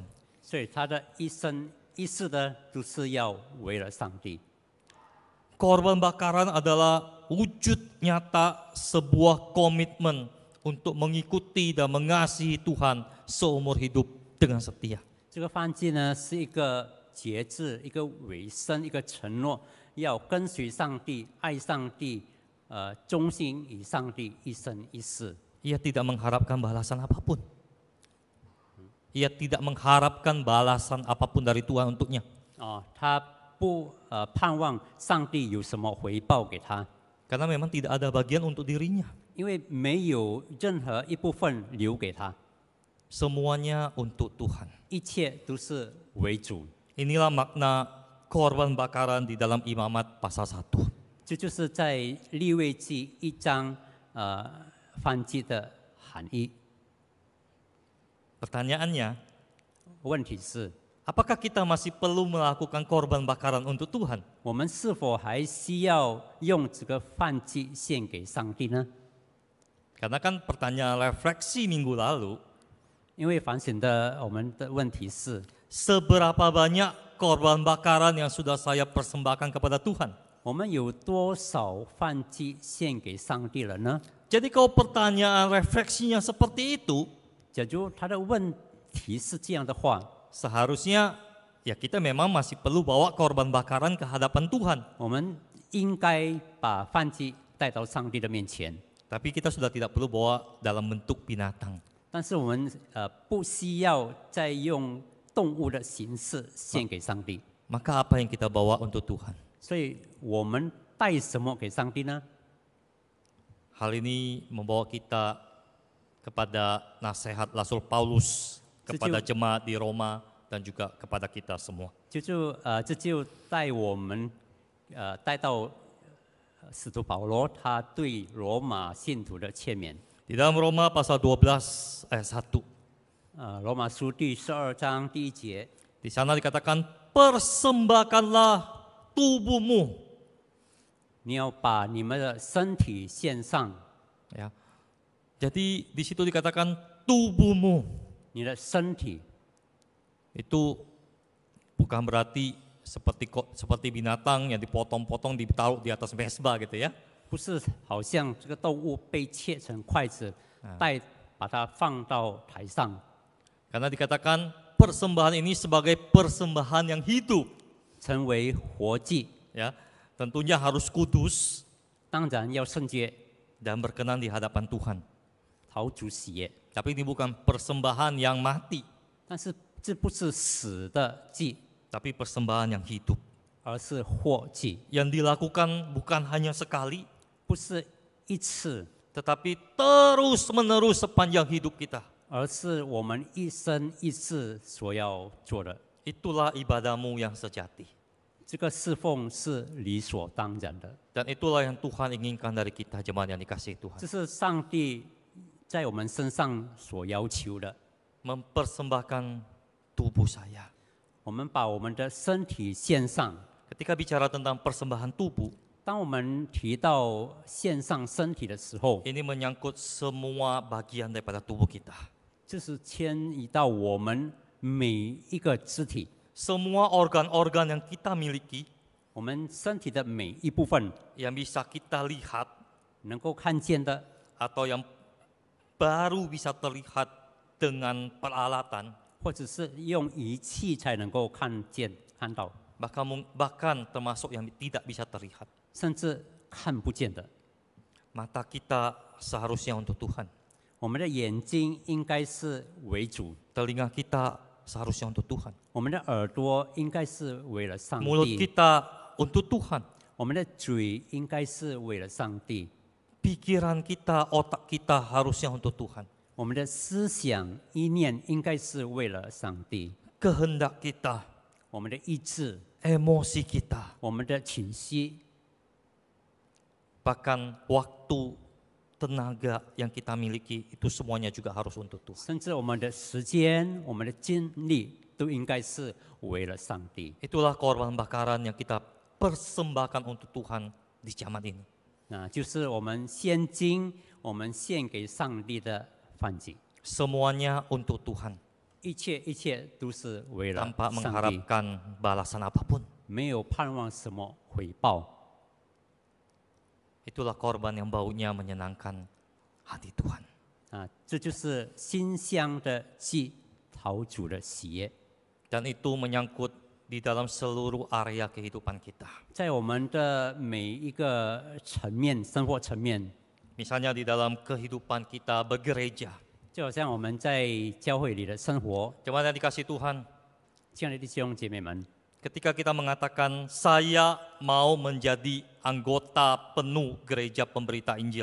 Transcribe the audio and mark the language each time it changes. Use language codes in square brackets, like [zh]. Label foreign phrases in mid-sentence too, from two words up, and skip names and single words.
[zh] 所以他的一生一世的都是要为了上帝。 [id] Korban bakaran adalah wujud nyata sebuah komitmen untuk mengikuti dan mengasihi Tuhan seumur hidup dengan setia. [zh] 这个燔祭呢，是一个节制，一个委身，一个承诺，要跟随上帝，爱上帝，忠心于上帝，一生一世。 [id] Ia tidak mengharapkan balasan apapun. Ia tidak mengharapkan balasan apapun dari Tuhan untuknya. [zh] 他不盼望上帝有什么回报给他， [id] Karena memang tidak ada bagian untuk dirinya. [zh] 因为没有任何一部分留给他， [id] Semuanya untuk Tuhan. [zh] 一切都是为主。 [id] Inilah makna korban bakaran di dalam Imamat pasal 1. [zh] 这就是在利未记1章燔祭的含义。 [id] Pertanyaannya, [zh] 问题是， [id] apakah kita masih perlu melakukan korban bakaran untuk Tuhan? [zh] 我们是否还需要用这个燔祭献给上帝呢？ [id] Karena kan pertanyaan refleksi minggu lalu, [zh] 因为反省的我们的问题是， [id] seberapa banyak korban bakaran yang sudah saya persembahkan kepada Tuhan? [zh] 我们有多少燔祭献给上帝了呢？ [id] Jadi kalau pertanyaan refleksinya seperti itu, [zh] 假如他的问题是这样的话， [id] seharusnya ya kita memang masih perlu bawa korban bakaran ke hadapan Tuhan. [zh] 我们应该把燔祭带到上帝的面前。 [id] Tapi kita sudah tidak perlu bawa dalam bentuk binatang. [zh] 但是我们不需要再用动物的形式献给上帝。 [id] Maka apa yang kita bawa untuk Tuhan? [zh] 所以我们带什么给上帝呢？ [id] Hal ini membawa kita kepada nasihat Rasul Paulus kepada jemaat di Roma dan juga kepada kita semua. [zh] 这就带我们带到使徒保罗他对罗马信徒的劝勉。 [id] Di dalam Roma pasal 12 ayat 1. [zh] 罗马书第12章第1节， [id] Di sana dikatakan persembahkanlah tubuhmu. [zh] 你要把你们的身体献上， [id] Ya. Jadi di situ dikatakan tubuhmu. [zh] 你的身体 [id] Itu bukan berarti seperti binatang yang dipotong-potong ditaruh di atas mesbah gitu ya. [zh] 不是好像这个动物被切成筷子，把它放到台上。 [id] Karena dikatakan persembahan ini sebagai persembahan yang hidup. [zh] 成为活祭， [id] Ya, tentunya harus kudus [zh] 当然要圣洁， [id] dan berkenan di hadapan Tuhan. [zh] 讨主喜悦。 [id] Tapi ini bukan persembahan yang mati, [zh] 但是这不是死的祭， [id] tapi persembahan yang hidup. [zh] 而是活祭， [id] Yang dilakukan bukan hanya sekali, [zh] 不是一次， [id] tetapi terus-menerus sepanjang hidup kita. [zh] 而是我们一生一世所要做的。 [id] Itulah ibadahmu yang sejati. [zh] 这个侍奉是理所当然的， [id] Dan itulah yang Tuhan inginkan dari kita, jemaat yang dikasihi Tuhan. [zh] 这是上帝在我们身上所要求的。 [id] Mempersembahkan tubuh saya. [zh] 我们把我们的身体献上。 [id] Ketika bicara tentang persembahan tubuh, [zh] 当我们提到献上身体的时候， [id] ini menyangkut semua bagian daripada tubuh kita. [zh] 这是牵移到我们每一个肢体， [id] Semua organ-organ yang kita miliki, [zh] 我们身体的每一部分 [id] yang bisa kita lihat [zh] 能够看见的， [id] atau yang baru bisa terlihat dengan peralatan, [zh] 或者是用仪器才能够看见看到， [id] bahkan termasuk yang tidak bisa terlihat. [zh] 甚至看不见的。 [id] Mata kita seharusnya untuk Tuhan. [zh] 我们的眼睛应该是为主， [id] Telinga kita seharusnya untuk Tuhan. [zh] 我们的耳朵应该是为了上 [id] Mulut [zh] 帝， [id] kita untuk Tuhan. [zh] 我们的嘴应该是为了上帝， [id] Pikiran kita, otak kita harusnya untuk Tuhan. [zh] 我们的思想意念应该是为了上帝， [id] Kehendak kita, [zh] 我们的意志， [id] emosi kita, [zh] 我们的情绪， [id] bahkan waktu, tenaga yang kita miliki itu semuanya juga harus untuk Tuhan. [zh] 甚至我们的时间、我们的精力，都应该是为了上帝。 [id] Itulah korban bakaran yang kita persembahkan untuk Tuhan di zaman ini. [zh] 那就是我们现今我们献给上帝的饭祭， [id] Semuanya untuk Tuhan, [zh] 一切都是为了 [id] tanpa [zh] 上帝， [id] mengharapkan balasan apapun. [zh] 没有盼望什么回报。 [id] Itulah korban yang baunya menyenangkan hati Tuhan. [zh] 这就是馨香的祭，讨主的喜悦。 [id] Dan itu menyangkut di dalam seluruh area kehidupan kita. [zh] 在我们的每一个层面，生活层面， [id] Misalnya di dalam kehidupan kita bergereja. [zh] 就好像我们在教会里的生活， [id] Jemaat yang dikasihi Tuhan, [zh] 亲爱的弟兄姐妹们， [id] ketika kita mengatakan saya mau menjadi anggota penuh gereja pemberita Injil